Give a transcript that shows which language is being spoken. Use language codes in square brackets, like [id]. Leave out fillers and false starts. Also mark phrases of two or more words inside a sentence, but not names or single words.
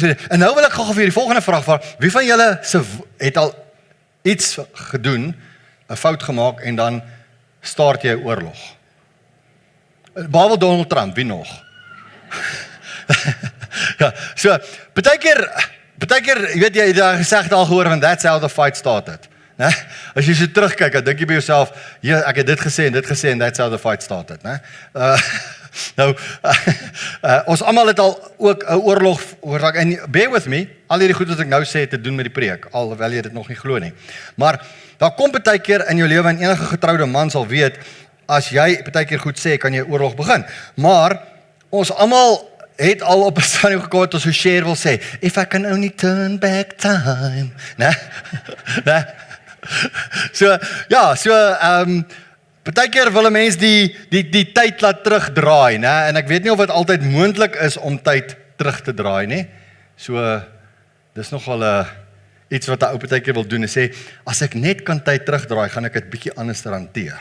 [af] En nou wil ek gou vir die volgende vraag vra. Wie van julle het al iets gedoen, 'n fout gemaak en dan start jy 'n oorlog? Behalwe Donald Trump, wie nog? Ja, so, baie keer, jy weet jy het daar gesegd al gehoor van [en] that's how the fight started. [af] Nee? As jy so terugkyk, dan dink jy by jouself, ja, ek het dit gesê en [en] that's how the fight started, [af] né? Ons almal het al ook 'n oorlog oorsaak, en [en] bear with me, [af] al hierdie goed wat ek nou sê het te doen met die preek, alhoewel jy dit nog nie glo nie. Maar daar kom baie keer in jou lewe, en enige getroude man sal weet, as jy baie keer goed sê, kan jy 'n oorlog begin. Maar ons almal het al op 'n stadium gekom wat ons so share wil sê, [en] if I can only turn back time, [af] né? Né? Baie keer wil 'n mens die tyd laat terugdraai, né? En ek weet nie of dit altyd moontlik is om tyd terug te draai, nie? So, dis nogal iets wat 'n ou baie keer wil doen, en sê, as ek net kan tyd terugdraai, gaan ek dit bietjie anders hanteer.